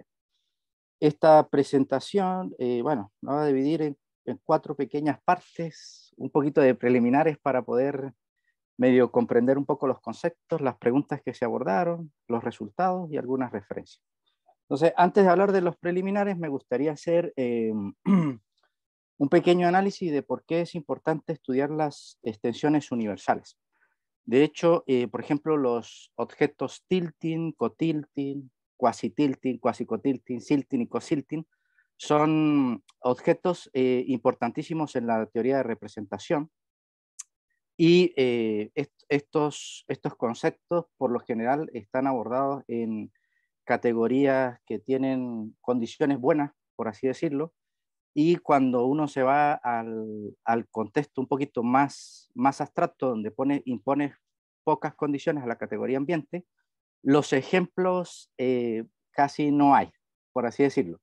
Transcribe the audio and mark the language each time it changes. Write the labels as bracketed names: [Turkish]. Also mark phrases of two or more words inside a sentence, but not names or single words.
[Spanish] Esta presentación, bueno, la voy a dividir en 4 pequeñas partes, un poquito de preliminares para poder medio comprender un poco los conceptos, las preguntas que se abordaron, los resultados y algunas referencias. Entonces, antes de hablar de los preliminares, me gustaría hacer un pequeño análisis de por qué es importante estudiar las extensiones universales. De hecho, por ejemplo, los objetos tilting, cotilting, quasi-tilting, quasi-cotilting, silting y cosilting son objetos importantísimos en la teoría de representación. Y estos conceptos, por lo general, están abordados en categorías que tienen condiciones buenas, por así decirlo, y cuando uno se va al contexto un poquito más abstracto, donde impone pocas condiciones a la categoría ambiente, los ejemplos casi no hay, por así decirlo.